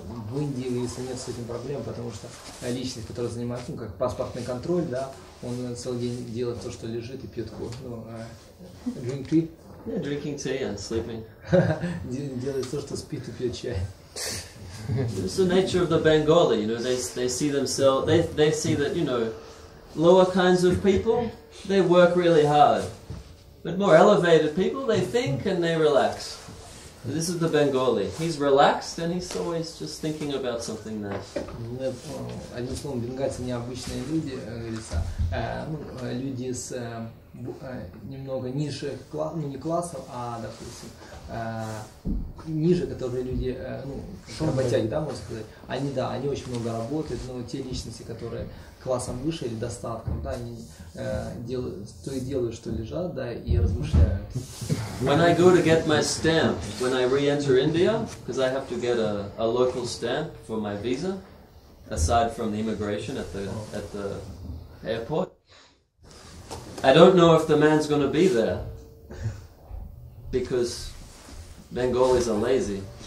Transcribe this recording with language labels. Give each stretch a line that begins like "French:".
Russian: В Индии, если нет с этим проблем, потому что личность, которая занимается, ну, как паспортный контроль, да, он целый день делает то, что лежит и пьет кофе.
English: Ну, drink tea? Yeah, drinking tea and sleeping.
Russian: Делает то, что спит и пьет чай.
English: It's the nature of the Bengali, you know, they see themselves, they see that, you know, lower kinds of people, they work really hard. But more elevated people, they think and they relax. This is the Bengali. He's relaxed and he's always just thinking about something nice.
Russian: Одним словом, бенгальцы необычные люди, говорится, люди с немного ниже, ну не классов, а, допустим, ниже, которые люди, ну, работяги, да, можно сказать, они очень много работают, но те личности, которые классом выше или достатком, да, они делают, что лежат, да, и размышляют.
English: When I go to get my stamp, when I re-enter India, because I have to get a local stamp for my visa, aside from the immigration at the airport, I don't know if the man's going to be there, because Bengalis are lazy.